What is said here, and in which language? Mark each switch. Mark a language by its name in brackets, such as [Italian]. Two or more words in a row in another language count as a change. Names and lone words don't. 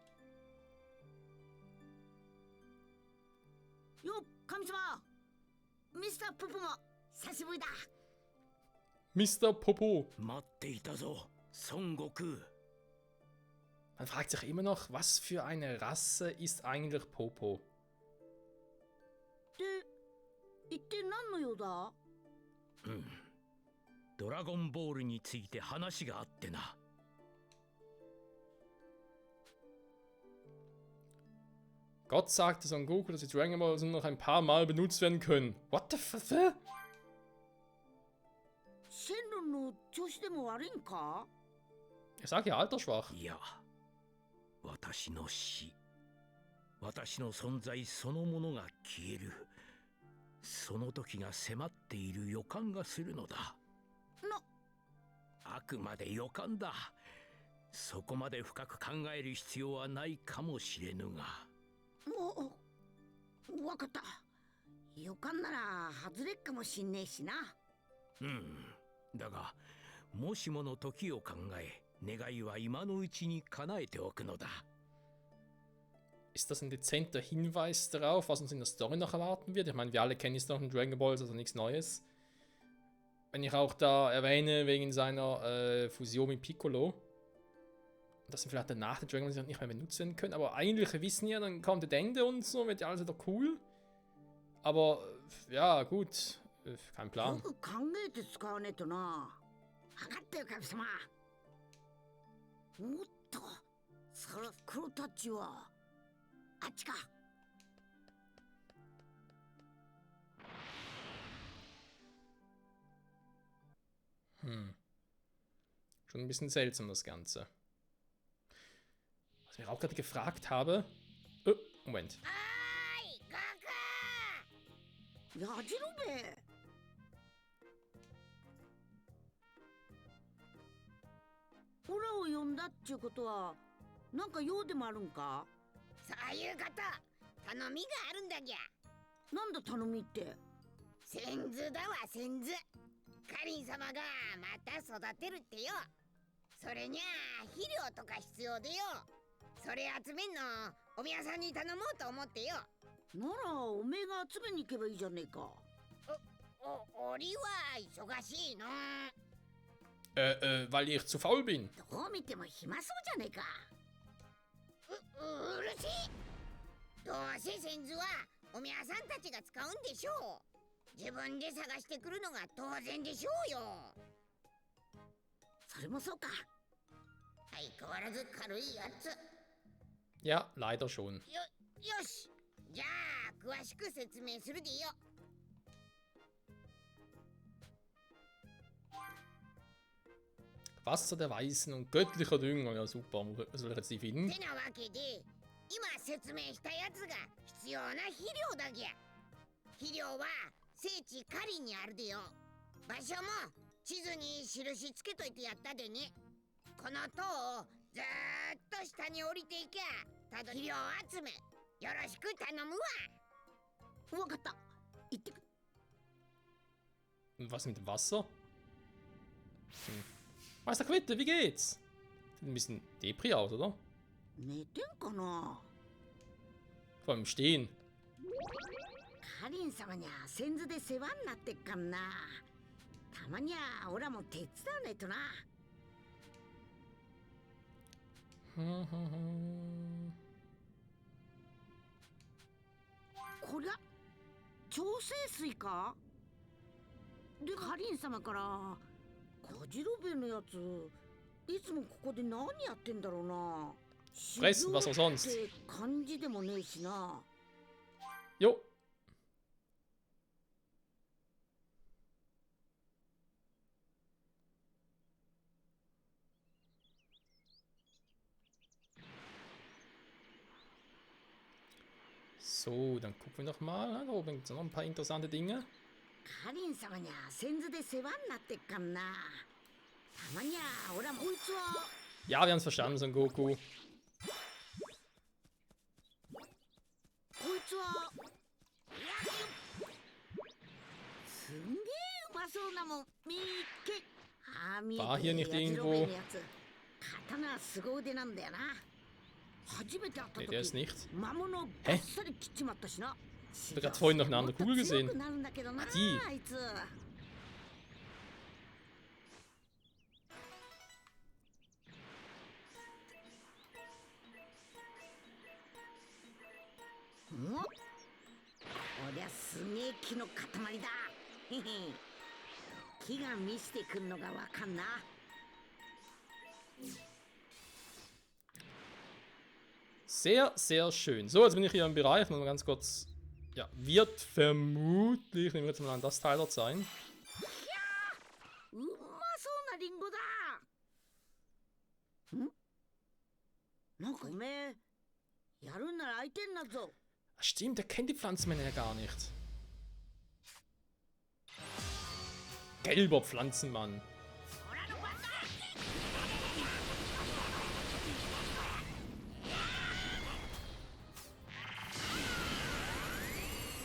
[Japanese] Jo, Kami-sama! ミスター・ポポも、さしぶりだ! Mr. Popo. [German] Man fragt sich immer noch, was für eine Rasse ist eigentlich Popo? [Japanese] で、一体何の用だ？ドラゴンボールについて話があってな。 [German] Gott sagte Son Goku, dass die Dragon Balls nur noch ein paar Mal benutzt werden können. [English] What the fuck? [Japanese] シェンロンの調子でも悪いんか？ [German] Ich sag ja altersschwach. [Japanese] いや、私の死、私の存在そのものが消える。その時が迫っている予感がするのだ。あくまで予感だ。そこまで深く考える必要はないかもしれぬが。わかった。予感なら外れっかもしんねえしな。だがもしもの時を考え、願いは今のうちに叶えておくのだ。 [German] Ist das ein dezenter Hinweis darauf, was uns in der Story noch erwarten wird? Ich meine, wir alle kennen die Story von Dragon Ball, also nichts Neues. Wenn ich auch da erwähne, wegen seiner Fusion mit Piccolo, dass wir vielleicht danach den Dragon Ball nicht mehr benutzen können, aber eigentlich wissen ja, dann kommt das Ende und so, wird ja alles wieder cool. Aber ja, gut, kein [Japanese] よ [German] Plan. [Japanese] く考えて使わねえとな。分かったよ、神様。おっと、その袋たちはあっちか。 [German] Schon ein bisschen seltsam das Ganze. Was ich auch gerade gefragt habe. Oh, Moment. [Japanese] やじろべ。オラを呼んだっちゅうことはなんか用でもあるんか。そういうこと。頼みがあるんだぎゃ。なんだ頼みって。先祖だわ先祖。カリン様がまた育てるってよ。それにゃ肥料とか必要でよ。それ集めんのお宮さんに頼もうと思ってよ。ならおめえが集めに行けばいいじゃねえか。俺は忙しいの。 [German] Weil ich zu faul bin. [Japanese] どう見ても暇そうじゃねえか。うるせえ。どうせ先祖はお宮さんたちが使うんでしょう。自分で探してくるのが当然でしょうよ。それもそうか。相変わらず軽いやつ。 [German] Ja, leider schon. [Japanese] よし。じゃあ詳しく説明するでよ。 [German] Wasser der Weisen und göttlicher Dünger. Ja, super. Wo soll ich jetzt die finden? [Japanese] てなわけで、今説明したやつが必要な肥料だぎゃ。肥料は聖地カリにあるでよ。場所も地図に印つけといてやったでね。この塔をずーっと下に降りていきゃ、ただ肥料集めよろしく頼むわ。わかった。行ってく。 [German] Und was mit dem Wasser? Meister Quitte, wie geht's? Sieht ein bisschen Depri aus, oder? [Japanese] 寝てんかな。 [German] Vor allem im Stehen. [Japanese] カリン様にゃ先祖で世話になってっかんな。たまにゃオラも手伝わねえとな。こりゃ調整水か。でカリン様からカジロベのやついつもここで何やってんだろうな。 [German] Fressen, was auch sonst. [Japanese] って感じでもねえしな。 [German] Jo. So, dann gucken wir noch mal. Da oben gibt es noch ein paar interessante Dinge. [Japanese] カリン様にゃ先祖で世話になってっかんな。たまにゃオラもこいつは。 [German] Ja, wir haben es verstanden, Son Goku. [Japanese] こいつは。すんげえうまそうなもん見っけ。ああ見えて [German] War hier nicht [Japanese] やじろ [German] irgendwo- [Japanese] べえのやつ。刀凄腕なんだよな。初めて会った [German] Nee, der ist [Japanese] 時 [German] nicht. [Japanese] 魔物をバッサリ切っちまったしな。 [German] Ich habe gerade vorhin noch eine andere Kugel gesehen. [Japanese] 強くなるんだけどな、 [German] Die. [Japanese] あいつ。おこりゃすげえ木の塊だ。へへ。木が見せてくんのがわかんな。 [German] Sehr, sehr schön. So, jetzt bin ich hier im Bereich. Mal ganz kurz. Ja, wird vermutlich, nehmen wir jetzt mal an, das Teil dort sein. [Japanese] うまそうなリンゴだ。ん？なんかおめえやるんなら相手になるぞ。 [German] Stimmt, der kennt die Pflanzenmänner ja gar nicht. Gelber Pflanzenmann. [Japanese] オラの番だ。こ